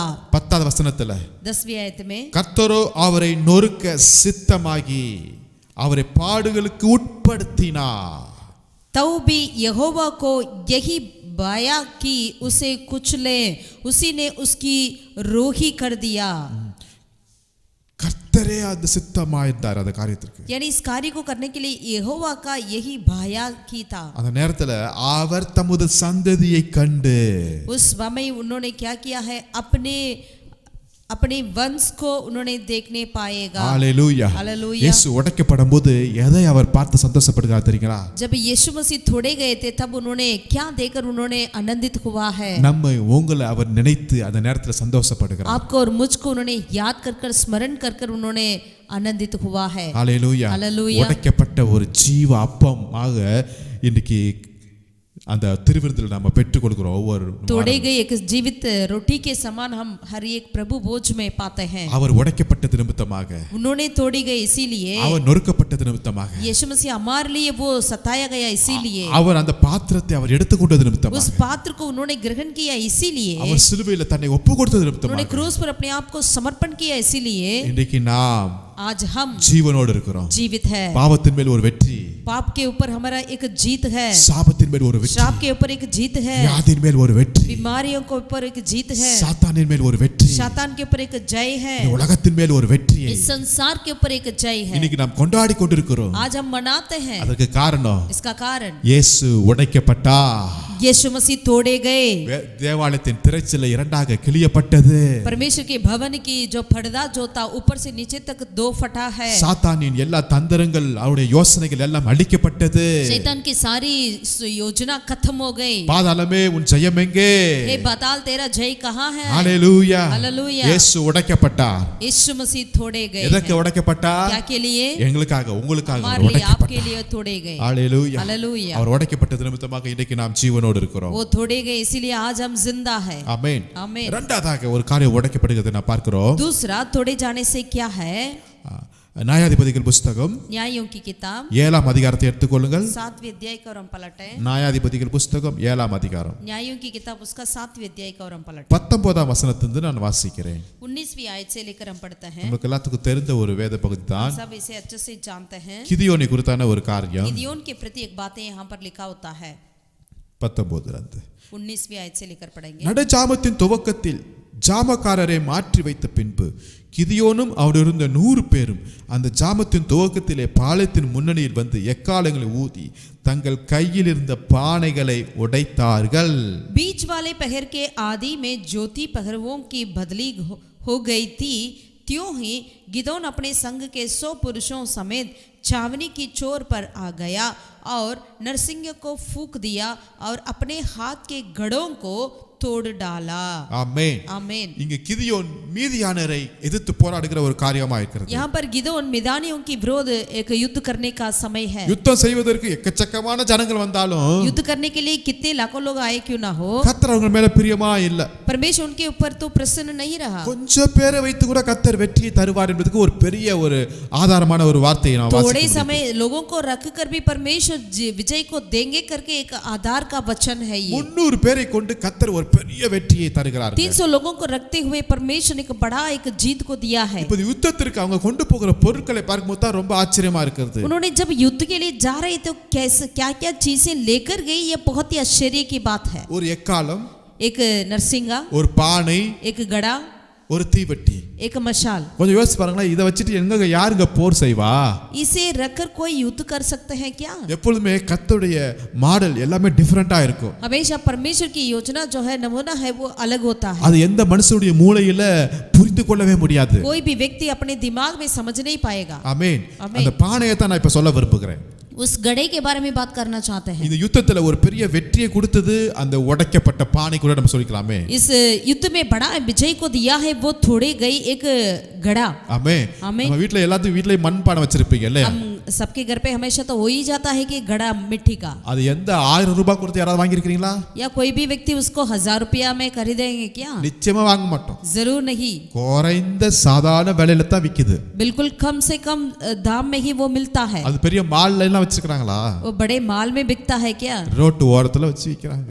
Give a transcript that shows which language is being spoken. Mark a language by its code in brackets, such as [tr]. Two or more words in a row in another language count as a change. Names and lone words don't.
[ta] 10வது வசனத்துல [hi] 10वीं आयत में [ta] கர்த்தரோ அவரை நொறுக்க சித்தமாகி அவரை பாடுகளுக்கு உட்படுத்தினார்। [hi] तब भी यहोवा को यही बाया कि उसे कुचले, उसी ने उसकी रोही कर दिया। [ta] கர்த்தரே அந்த சித்தமாயிருந்தார் அந்த காரியத்திற்கு, [hi] यानी इस कार्य को करने के लिए यहोवा का यही बाया की था। [ta] அந்த நேரத்துல அவர் தமது சந்ததியை கண்டு [hi] उस समय उन्होंने क्या किया है, अपने वंश को उन्होंने देखने पाएगा। हालेलुया हालेलुया। [ta] இயேசு உடைக்கப்பட்டபோது எதை அவர் பார்த்து சந்தோஷப்படுகிறார் தெரியுங்களா? [hi] जब यीशु मसीह थोड़े गए थे तब उन्होंने क्या देखकर उन्होंने आनंदित हुआ है? [ta] நம்மை உங்களை அவர் நினைத்து அந்த நேரத்துல சந்தோஷப்படுகிறார்। [hi] आपको और मुझको उन्होंने याद कर स्मरण कर उन्होंने आनंदित हुआ है। हालेलुया हालेलुया। [ta] உடைக்கப்பட்ட ஒரு ஜீவ அப்பமாக இன்னைக்கு அந்த திருவிருந்தில் நாம பெற்றுக் கொள்கிறோம்। ஒவ்வொரு [hi] तोड़े गए एक जीवित रोटी के समान हम हर एक प्रभु भोज में पाते हैं। [ta] அவர் உடைக்கப்பட்ட நிமித்தமாக, [hi] उन्होंने तोड़ी गई इसीलिए, [ta] அவர் நொறுக்கப்பட்ட நிமித்தமாக, [hi] यीशु मसीह हमारे लिए वो सताया गया इसीलिए, [ta] அவர் அந்த பாத்திரத்தை அவர் எடுத்துக்கொண்டது நிமித்தமாக, [hi] उस पात्र को उन्होंने ग्रहण किया इसीलिए, [ta] அவர் சிலுவையில் தன்னை ஒப்புக்கொடுத்தது [hi] उन्होंने [ta] நிமித்தமாக, [hi] क्रूस पर अपने आप को समर्पण किया इसीलिए [ta] இன்றைக்கு நாம் [hi] आज हम [ta] ஜீவனோடு இருக்கிறோம்। [hi] जीवित है। [ta] பாவத்தின் மேல் ஒரு வெற்றி, [hi] पाप के ऊपर हमारा एक जीत है, [ta] சாபத்தின் மேல் ஒரு வெற்றி, [hi] श्राप के ऊपर एक जीत है, [ta] வியாதியின் மேல் ஒரு வெற்றி, [hi] बीमारियों के ऊपर एक जीत है, [ta] சாத்தானின் மேல் ஒரு வெற்றி, [hi] शैतान के ऊपर एक जय है, [ta] இந்த உலகத்தின் மேல் ஒரு வெற்றியை [hi] इस संसार के ऊपर एक जय है। [ta] இன்னைக்கு நாம் கொண்டாடி கொண்டிருக்கிறோம்। [hi] आज हम मनाते हैं। [ta] அதற்கு காரணம் [hi] इसका कारण [ta] இயேசு உடைக்கப்பட்டார்। [hi] यीशु मसीह तोड़े गए, [ta] தேவாலயத்தின் திரைச்சீலை இரண்டாக கிழியப்பட்டது, [hi] परमेश्वर के भवन की जो पर्दा जो था ऊपर से नीचे तक दो फटा है, [ta] சாத்தானின் எல்லா தந்திரங்கள் அவருடைய யோசனைகள் எல்லாம் அழிக்கப்பட்டது, [hi] शैतान की सारी योजना खत्म हो गई। [ta] பாதாளமே உன் ஜெயம் எங்கே? [hi] हे पाताल तेरा जय कहाँ है? [ta] ஹalleluya [hi] हालेलुया। [ta] இயேசு உடைக்கப்பட்டார்। [hi] यीशु मसीह तोड़े गए [ta] எதற்கு [hi] हैं? [ta] உடைக்கப்பட்டார்? [hi] क्या के लिए? [ta] எங்களுக்காக உங்களுக்காக [hi] हमारे लिए आपके [ta] உடைக்கப்பட்டார்। [hi] लिए तोड़े गए। [ta] ஹalleluya [hi] हालेलुया। [ta] அவர் உடைக்கப்பட்டது நிமித்தமாக இன்றைக்கு நாம் ஜீவனோடு இருக்கிறோம்। [hi] वो तोड़े गए इसीलिए आज हम जिंदा है। [ta] ஆமென் [hi] आमीन। [ta] இரண்டாவதாக ஒரு காரியம் உடைக்கப்படுகிறது நான் பார்க்கிறோம்। [hi] दूसरा तोड़े जाने से क्या है? [ta] நியாயாதிபதிகள் புத்தகம் [hi] न्यायों की किताब [ta] 7ஆம் அதிகாரத்தை எடுத்துக்கொள்ளுங்கள்। [hi] 7वें अध्याय का और हम पलटें। [ta] நியாயாதிபதிகள் புத்தகம் 7ஆம் அதிகாரம் [hi] न्यायों की किताब उसका 7वें अध्याय का और हम पलटें। [ta] 19ஆம் வசனத்திலிருந்து நான் வாசிக்கிறேன்। [hi] 19वीं आयत से लेकर हम पढ़ते हैं। [ta] நமக்கு எல்லாத்துக்கும் தெரிந்த ஒரு வேத பகுதி தான்। [hi] सब इसे अच्छे से जानते हैं। [ta] கிதியோனை குறித்தான ஒரு காரியம் [hi] गिदोन के प्रति एक बातें यहाँ पर लिखा होता है। [ta] 19 [hi] 19वीं आयत से लेकर पढ़ेंगे। [ta] நடுஜாமத்தின் துவக்கத்தில் ஜாமக்காரரை மாற்றி வைத்த பின்பு கிதியோனும் அவரிருந்த 100 பேரும் அந்த ஜாமத்தின் துவக்கத்திலே பாளையத்தின் முன்னணியில் வந்து எக்காலங்களை ஊதி தங்கள் கையில் இருந்த பானைகளை உடைத்தார்கள்। [hi] बीच वाले पहर के आदि में ज्योति पहरवों की बदली हो गई थी, त्यों ही गिदोन अपने संग के 100 पुरुषों समेत छावनी की चोर पर आ गया और नरसिंह को फूंक दिया और अपने हाथ के गढ़ों को तोड़ डाला। [ta] ஆமென் [hi] आमीन। [ta] இங்க கிதியோன் மீதியானரை எதிர்த்து போராடுகிற ஒரு காரியமா இருக்கிறது। [hi] यहाँ पर गिदोन मिदानियों की विरोध एक युद्ध करने का समय है। [ta] யுத்தம் செய்வதற்கு எக்கச்சக்கமான ஜனங்கள் வந்தாலும் [hi] युद्ध करने के लिए कितने लाखों लोग आए क्यों ना हो, [ta] கர்த்தர் அவங்க மேல பிரியமா இல்ல। [hi] परमेश्वर उनके ऊपर तो प्रसन्न नहीं रहा। [ta] கொஞ்சம் பேரை வைத்து கூட கர்த்தர் வெற்றியை தருவார் என்பதுக்கு ஒரு பெரிய ஒரு ஆதாரமான ஒரு வார்த்தையை நான் [hi] थोड़े [ta] வாசிக்கிறேன்। [hi] समय लोगों को रखकर भी परमेश्वर विजय को देंगे करके एक आधार का वचन है ये। [ta] 300 பேரை கொண்டு கர்த்தர் ஒரு பெரிய வெற்றியை தருகிறார்। [hi] 300 लोगों को रखते हुए परमेश्वर ने एक बड़ा एक जीत को दिया है। [ta] இப்ப யுத்தத்திற்கு அவங்க கொண்டு போகிற பொருட்களை பார்க்கும்போது தான் ரொம்ப ஆச்சரியமா இருக்குது। [hi] उन्होंने जब युद्ध के लिए जा रहे थे कैसे क्या क्या चीजें लेकर गई, ये बहुत ही आश्चर्य की बात है। [ta] ஒரு எக்காலம், [hi] एक नरसिंगा, [ta] ஒரு பானை, [hi] एक गड़ा, [ta] ஒரு தீவெட்டி. [hi] एक मशाल. [ta] கொஞ்சம் யோசிச்சு பாருங்களேன், இதை வச்சுட்டு எங்க யாருங்க போர் செய்வா? [hi] इसे रखकर कोई युद्ध कर सकते हैं क्या? [ta] எப்பொழுதுமே கர்த்தருடைய மாடல் எல்லாமே டிஃபரெண்டா இருக்கும். [hi] हमेशा परमेश्वर की योजना जो है, नमूना है, वो अलग होता है. [ta] அது எந்த மனுஷனுடைய மூளையில புரிந்து கொள்ளவே முடியாது. [hi] कोई भी व्यक्ति अपने दिमाग में समझ नहीं पाएगा. [ta] ஆமென். அந்த பானையை தான் நான் இப்ப சொல்ல விரும்புகிறேன். [hi] उस गड़े के बारे में बात करना चाहते हैं. [ta] இந்த யுத்தத்துல ஒரு பெரிய வெற்றியை கொடுத்தது அந்த உடைக்கப்பட்ட பானை கூட நம்ம சொல்லிக்கலாமே. [hi] इस युद्ध में बड़ा विजय को दिया है वो थोड़ी गई एक गड़ा. [ta] ஆமென். நம்ம வீட்ல எல்லாத்துக்கும் வீட்லயே மண் பானை வச்சிருப்பீங்க இல்லையா? [hi] हम सबके घर पे हमेशा तो हो ही जाता है कि गड़ा मिट्टी का. [ta] அது எந்த 1000 ரூபாய் கொடுத்து யாராவது வாங்கி இருக்கீங்களா? [hi] या कोई भी व्यक्ति उसको 1000 रुपया में खरीदेंगे क्या? [ta] நிச்சயமா வாங்க மாட்டோம். [hi] जरूर नहीं. [ta] குறைந்த சாதாரண விலையில தான் விக்குது. [hi] बिल्कुल कम से कम दाम में ही वो मिलता है. [ta] அது பெரிய மால்ல எல்லாம் வச்சிருக்காங்களா? [hi] वो बड़े माल में बिकता है क्या? [ta] ரோட்டு ஓரத்துல வச்சு விக்கிறாங்க.